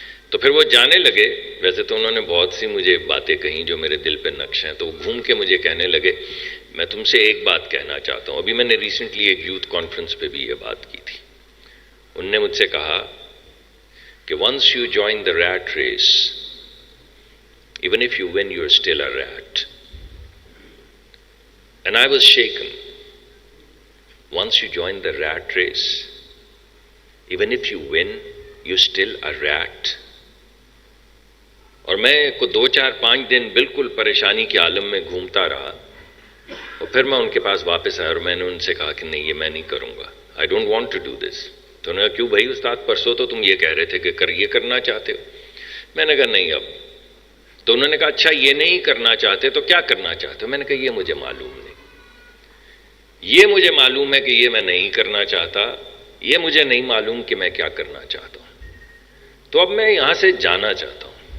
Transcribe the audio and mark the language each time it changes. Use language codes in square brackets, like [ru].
[ur] تو پھر وہ جانے لگے، ویسے تو انہوں نے بہت سی مجھے باتیں کہیں جو میرے دل پہ نقش ہیں، تو وہ گھوم کے مجھے کہنے لگے میں تم سے ایک بات کہنا چاہتا ہوں۔ ابھی میں نے ریسنٹلی ایک یوتھ کانفرنس پہ بھی یہ بات کی تھی۔ ان نے مجھ سے کہا کہ [en] once you join the rat race, even if you win, you're still a rat. And I was shaken. Once you join the rat race, even if you win, you're still a rat. [ur] اور میں کو 2 4 5 دن بالکل پریشانی کے عالم میں گھومتا رہا، اور پھر میں ان کے پاس واپس آیا اور میں نے ان سے کہا کہ نہیں یہ میں نہیں کروں گا، [en] I don't want to do this۔ [ur] تو انہوں نے کہا کیوں بھائی استاد، پرسوں تو تم یہ کہہ رہے تھے کہ یہ کرنا چاہتے ہو۔ میں نے کہا نہیں اب۔ تو انہوں نے کہا اچھا یہ نہیں کرنا چاہتے تو کیا کرنا چاہتے ہو؟ میں نے کہا یہ مجھے معلوم نہیں، یہ مجھے معلوم ہے کہ یہ میں نہیں کرنا چاہتا، یہ مجھے نہیں معلوم کہ میں کیا کرنا چاہتا ہوں۔ تو اب میں یہاں سے جانا چاہتا ہوں